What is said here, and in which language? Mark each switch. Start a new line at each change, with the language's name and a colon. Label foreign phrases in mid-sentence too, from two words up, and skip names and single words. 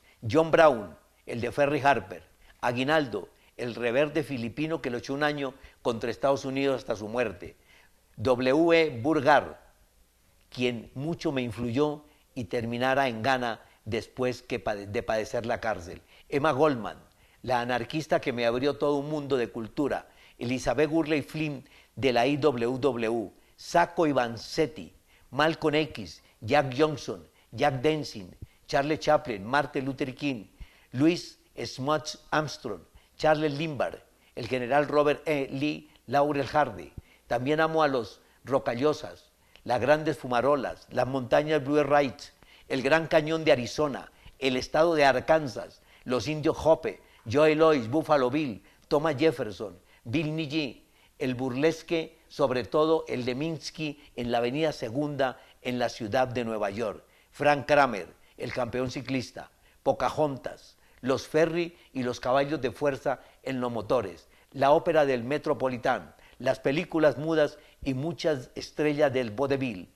Spanish: John Brown, el de Ferry Harper. Aguinaldo, el rebelde filipino que luchó un año contra Estados Unidos hasta su muerte. W. Burgar, quien mucho me influyó y terminara en Ghana después de padecer la cárcel. Emma Goldman, la anarquista que me abrió todo un mundo de cultura. Elizabeth Gurley Flynn de la IWW. Sacco Vanzetti, Malcolm X, Jack Johnson, Jack Dempsey, Charles Chaplin, Martin Luther King, Louis Smuts Armstrong, Charles Lindbergh, el general Robert E. Lee, Laurel Hardy. También amo a los Rocallosas, las grandes fumarolas, las montañas Blue Ridge, el Gran Cañón de Arizona, el estado de Arkansas, los indios Hope, Joe Louis, Buffalo Bill, Thomas Jefferson, Bill Nighy, el burlesque, sobre todo el de Minsky en la avenida Segunda en la ciudad de Nueva York, Frank Kramer, el campeón ciclista, Pocahontas, los ferry y los caballos de fuerza en los motores, la ópera del Metropolitan, las películas mudas y muchas estrellas del vodevil.